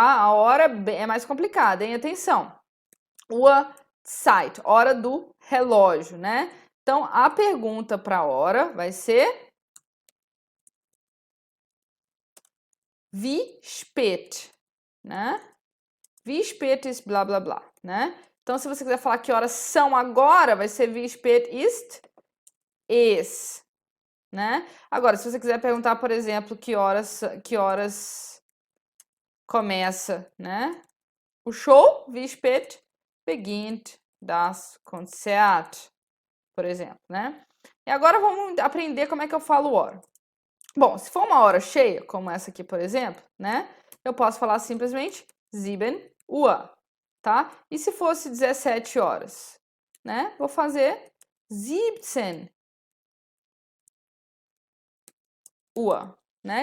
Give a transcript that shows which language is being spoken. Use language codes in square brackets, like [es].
[pt] A hora é mais complicada, hein? Atenção. Uhrzeit, hora do relógio, né? Então, a pergunta para hora vai ser [de] wie spät, [pt] né? [de] Wie spät ist blá blá blá, né? [pt] Então, se você quiser falar que horas são agora, vai ser [de] wie spät ist es, [pt] né? Agora, se você quiser perguntar, por exemplo, que horas começa, né? O show, [de] wie spät beginnt das Konzert, [pt] por exemplo, né? E agora vamos aprender como é que eu falo hora. Bom, se for uma hora cheia, como essa aqui, por exemplo, né? Eu posso falar simplesmente 7 Uhr, tá? E se fosse 17 horas, né? Vou fazer 17 Uhr, né?